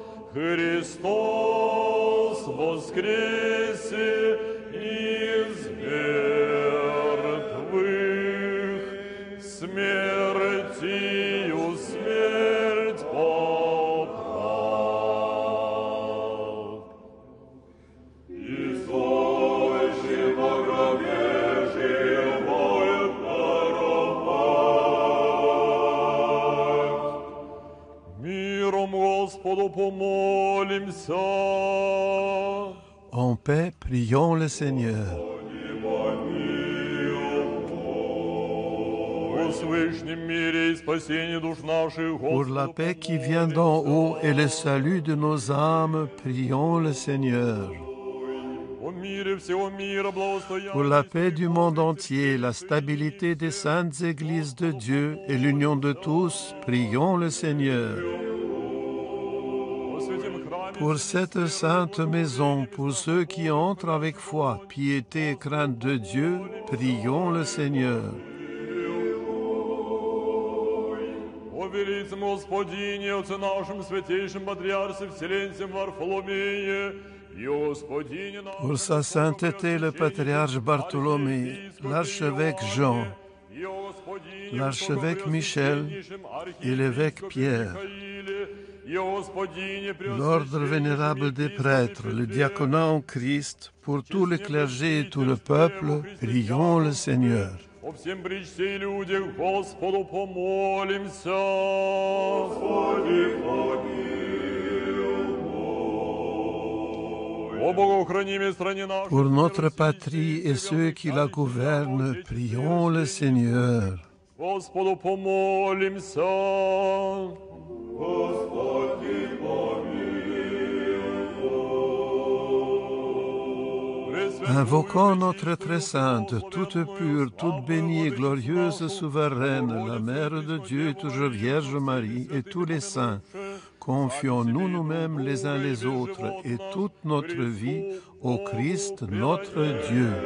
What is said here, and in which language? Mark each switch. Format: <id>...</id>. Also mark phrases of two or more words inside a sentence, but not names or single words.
<cu>Христос воскресе из мертвых, смертью смерть поправ. И сущим во гробе живот даровав. Миром Господу помолимся.</cu> <fr>En paix, prions le Seigneur. Pour la paix qui vient d'en haut et le salut de nos âmes, prions le Seigneur. Pour la paix du monde entier, la stabilité des saintes églises de Dieu et l'union de tous, prions le Seigneur. Pour cette sainte maison, pour ceux qui entrent avec foi, piété et crainte de Dieu, prions le Seigneur.</fr> <cu>О велицем Господине, Отце нашем, святейшем Патриарсе Вселенцем Варфоломее, и Господине нашем...</cu> <fr>Pour sa sainteté, le patriarche Bartholomé, l'archevêque Jean, l'archevêque Michel et l'évêque Pierre, l'ordre vénérable des prêtres, le diaconat en Christ, pour tout le clergé et tout le peuple, prions le Seigneur.</fr> <cu>О всем причте и людях, Господу помолимся. Господи, помилуй. О богохранимой стране нашей.</cu> <fr>Pour notre patrie et ceux qui la gouvernent, prions le Seigneur.</fr> <cu>Господу помолимся. Господи,</cu> <fr>Invoquons notre très sainte, toute pure, toute bénie et glorieuse souveraine, la Mère de Dieu, toujours Vierge Marie, et tous les saints. Confions-nous nous-mêmes les uns les autres et toute notre vie au Christ notre Dieu.</fr>